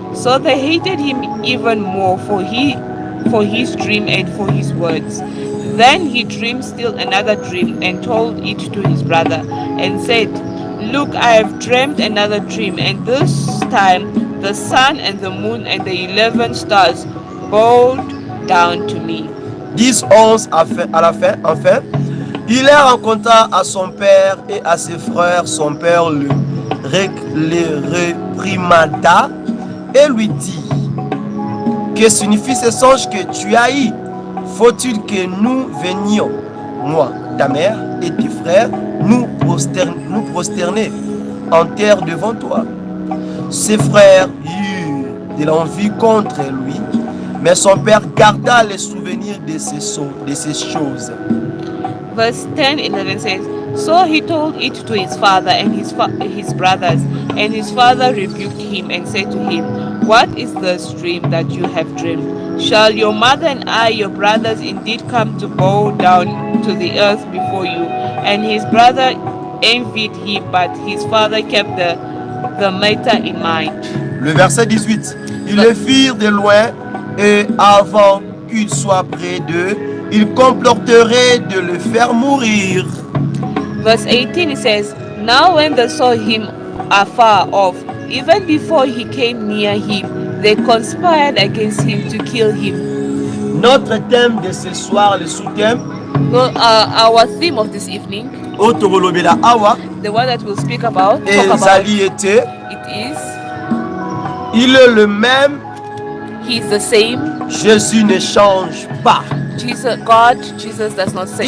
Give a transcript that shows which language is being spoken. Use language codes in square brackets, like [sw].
[en] So they hated him even more for his dream and for his words. Then he dreamed still another dream and told it to his brother and said, Look, I have dreamed another dream, and this time the sun and the moon and the 11 stars bowed down to me. [fr] 10-11 à la fin, enfin, il les rencontra à son père et à ses frères. Son père le réprimanda et lui dit, que signifie ce songe que tu as eu? Faut-il que nous venions, moi, ta mère et tes frères, nous prosterner en terre devant toi? Ses frères eurent de l'envie contre lui, mais son père garda les souvenirs de ces choses. [en] Verse 10-11 says, So he told it to his father and his brothers, and his father rebuked him and said to him, What is this dream that you have dreamed? Shall your mother and I, your brothers, indeed come to bow down to the earth before you? And his brother envied him, but his father kept the matter in mind. [fr] Le verset 18. Ils le firent de loin, et avant qu'il soit près d'eux, ils comploteraient de le faire mourir. [en] Verse 18 it says, Now when they saw him afar off, even before he came near him, they conspired against him to kill him. [fr] Notre thème de ce soir, le sous-thème, [en] our theme of this evening, the one that we'll speak about, [fr] et Zali était, [en] it is, [fr] il est le même, [en] he is the same. [fr] Jésus ne change pas. [en] Jesus does not change.